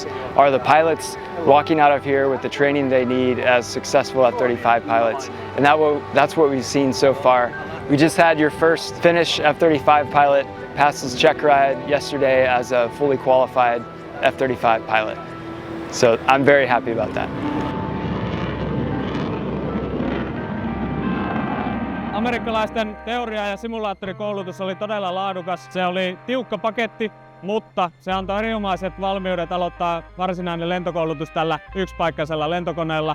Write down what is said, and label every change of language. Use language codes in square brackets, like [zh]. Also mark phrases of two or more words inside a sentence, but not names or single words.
[en] Are the pilots walking out of here with the training they need as successful F-35 pilots? And that's what we've seen so far. We just had your first Finnish F-35 pilot pass his check ride yesterday as a fully qualified F-35 pilot. So I'm very happy about that. [fi] Amerikkalaisten teoria- ja simulaattorikoulutus oli todella laadukas. Se oli tiukka paketti, mutta se antoi erinomaiset valmiudet aloittaa varsinainen lentokoulutus tällä yksipaikkaisella lentokoneella.